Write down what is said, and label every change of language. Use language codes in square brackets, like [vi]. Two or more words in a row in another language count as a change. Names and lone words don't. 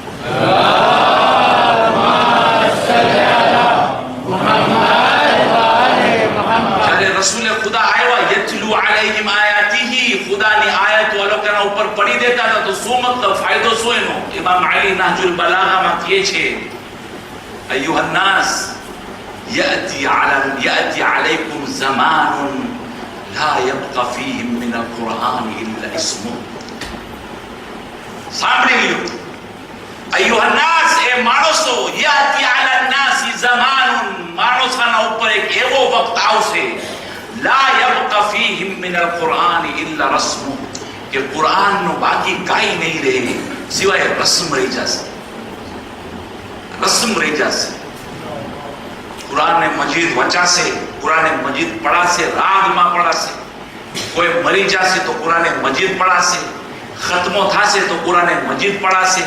[gu] જ્યારે રસૂલે ખુદા આવ્યા, [ar] يتلو عليهم آياته, [gu] ખુદાની આયતો અલોકના ઉપર પડી દેતા હતા, તો શું મતલબ, ફાયદો શું એનો? ઇમામ અલી નાહજુલ બલાગામાં કહે છે, [ar] أيها الناس યأتي عليكم زمان لا يبقى فيه من القرآن إلا اسمه. [gu] સાંભળી લ્યો, [ar] أيها الناس, [gu] એ માણસો, [ar] યأتي على الناس زمان, [gu] માણસોના ઉપર એક એવો વખત આવશે, [ar] لا يبقى فيه من القرآن إلا رسمه, [gu] કે કુરાનનો બાકી કાંઈ નહીં રહે સિવાય રસ્મ રહી જશે. રસ્મ રહી જશે. કુરાન મજીદ વચાશે, કુરાન મજીદ પડાશે, રાગમાં પડાશે. કોઈ મરી જશે તો કુરાન મજીદ પડાશે, ખતમો થશે તો કુરાન મજીદ પડાશે.